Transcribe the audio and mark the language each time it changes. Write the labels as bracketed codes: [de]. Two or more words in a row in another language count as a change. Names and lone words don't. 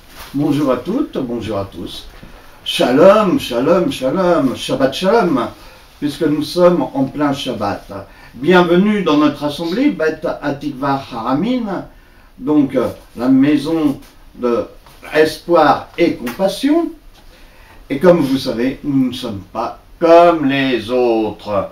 [fr] Bonjour à toutes, bonjour à tous. [he] שלום, שלום, שלום, שבת שלום, [fr] puisque nous sommes en plein Shabbat. Bienvenue dans notre assemblée, Bet Atikva Haramin, donc la maison de espoir et compassion. Et comme vous savez, nous ne sommes pas comme les autres.